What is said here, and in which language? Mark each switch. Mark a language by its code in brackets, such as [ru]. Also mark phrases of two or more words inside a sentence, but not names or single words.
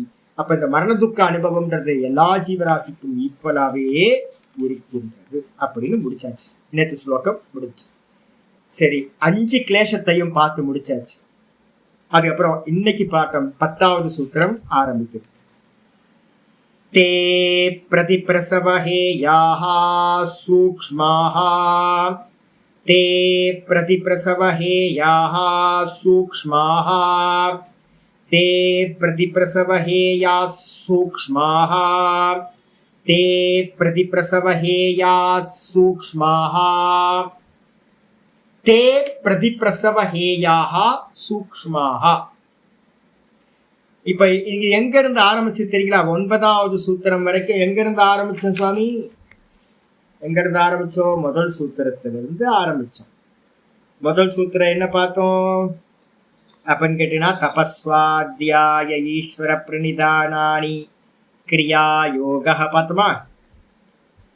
[ta] அப்ப இந்த மரண துக்க அனுபவம்ன்றது எல்லா ஜீவராசிக்கும் ஈக்குவலாவே இருக்கின்றது அப்படின்னு முடிச்சாச்சு. நேற்று ஸ்லோகம் முடிச்சு. சரி, 5 கிளேசத்தையும் பார்த்து முடிச்சாச்சு. அதுக்கப்புறம் இன்னைக்கு பாட்டம் 10வது சூத்திரம் ஆரம்பிக்குது. [sa] ते प्रतिप्रसवहेयाः सूक्ष्माः, ते प्रतिप्रसवहेयाः सूक्ष्माः, ते प्रतिप्रसवहेयाः सूक्ष्माः, ते प्रतिप्रसवहेयाः सूक्ष्माः, ते प्रतिप्रसवहेयाः सूक्ष्माः. [ta] இப்ப இங்க எங்க இருந்து ஆரம்பிச்சு தெரியுங்களா? 9வது சூத்திரம் வரைக்கும் எங்க இருந்து ஆரம்பிச்சோம் சுவாமி? எங்க இருந்து ஆரம்பிச்சோம்? முதல் சூத்திரத்திலிருந்து ஆரம்பிச்சோம். முதல் சூத்திரம் என்ன பார்த்தோம் அப்படின்னு கேட்டீங்கன்னா, [sa] तपस्स्वाध्याय ईश्वर प्रणिधानानि क्रिया योग [ta] பார்த்தோமா?